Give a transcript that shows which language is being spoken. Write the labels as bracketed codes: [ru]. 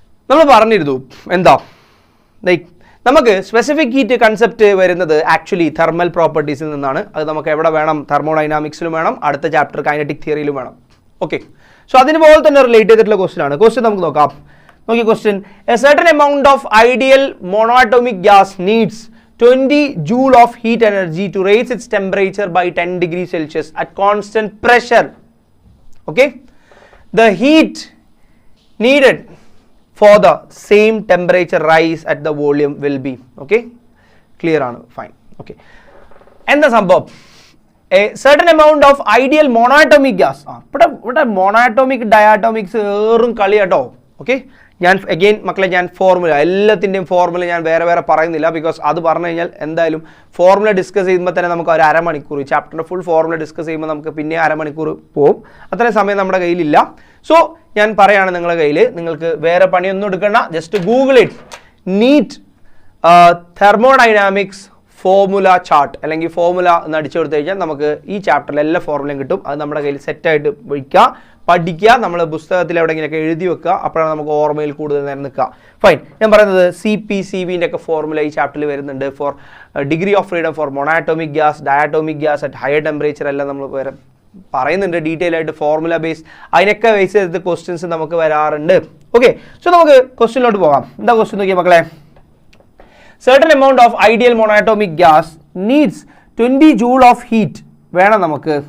[ml] നമ്മൾ പറഞ്ഞിരുന്നു എന്താ, ലൈക്ക് നമുക്ക് സ്പെസിഫിക് ഹീറ്റ് കൺസെപ്റ്റ് വരുന്നത് ആക്ച്വലി തെർമൽ പ്രോപ്പർട്ടീസിൽ നിന്നാണ്. അത് നമുക്ക് എവിടെ വേണം? തെർമോഡൈനാമിക്സിലും വേണം, അടുത്ത ചാപ്റ്റർ കൈനറ്റിക് തിയറിയിലും വേണം. ഓക്കെ, സോ അതിനുപോലെ തന്നെ റിലേറ്റ് ചെയ്തിട്ടുള്ള ക്വസ്റ്റ്യൻ ആണ്. ക്വസ്റ്റ്യൻ നമുക്ക് നോക്കാം. നോക്കി question. [en] A certain amount of ideal monoatomic gas needs 20 joule of heat energy to raise its temperature by 10 degrees Celsius at constant pressure. Okay, the heat needed for the same temperature rise at the volume will be. [ml] Okay, clear ആണ്? [en] Fine. Okay, [ml] എന്താ സംഭവം? [en] A certain amount of ideal monoatomic gas. [ml] ഇവിടെ monoatomic diatomics ഏറും കളി കേട്ടോ. Okay, ഞാൻ again മക്കളെ ഞാൻ formula എല്ലാത്തിൻ്റെയും ഫോർമുല ഞാൻ വേറെ പറയുന്നില്ല. ബിക്കോസ് അത് പറഞ്ഞു കഴിഞ്ഞാൽ എന്തായാലും ഫോർമുല ഡിസ്കസ് ചെയ്യുമ്പോൾ തന്നെ നമുക്ക് ഒരു അരമണിക്കൂർ, ചാപ്റ്ററിൻ്റെ ഫുൾ ഫോർമുല ഡിസ്കസ് ചെയ്യുമ്പോൾ നമുക്ക് പിന്നെ അരമണിക്കൂർ പോകും. അത്രയും സമയം നമ്മുടെ കയ്യിലില്ല. സോ ഞാൻ പറയുകയാണ് നിങ്ങളുടെ കയ്യിൽ, നിങ്ങൾക്ക് വേറെ പണിയൊന്നും എടുക്കണ്ട. Just Google it, NEET thermodynamics formula chart അല്ലെങ്കിൽ ഫോർമുല എന്ന് അടിച്ചു കൊടുത്തു കഴിഞ്ഞാൽ നമുക്ക് ഈ ചാപ്റ്ററിൽ എല്ലാ ഫോർമുലയും കിട്ടും. അത് നമ്മുടെ കയ്യിൽ സെറ്റായിട്ട് വയ്ക്കുക, പഠിക്കുക, നമ്മൾ പുസ്തകത്തിൽ എവിടെയെങ്കിലൊക്കെ എഴുതി വെക്കുക. അപ്പോഴാണ് നമുക്ക് ഓർമ്മയിൽ കൂടുതൽ നേരം നിൽക്കുക. ഫൈൻ. ഞാൻ പറയുന്നത് CP/CVൻ്റെ ഒക്കെ ഫോർമുല ഈ ചാപ്റ്ററിൽ വരുന്നുണ്ട്. Four degree of freedom for മോണോatomic gas, diatomic gas at higher temperature എല്ലാം നമ്മൾ പറയുന്നുണ്ട് ഡീറ്റെയിൽ ആയിട്ട്. ഫോർമുല ബേസ് അതിനൊക്കെ ബേസ് ചെയ്ത് ക്വസ്റ്റ്യൻസ് നമുക്ക് വരാറുണ്ട്. ഓക്കെ, സോ നമുക്ക് ക്വസ്റ്റ്യനിലോട്ട് പോകാം. എന്താ ക്വസ്റ്റ്യൻ നോക്കിയാൽ മക്കളെ? [en] certain amount of ideal monoatomic gas needs 20 joule of heat [ml] വേണം നമുക്ക്.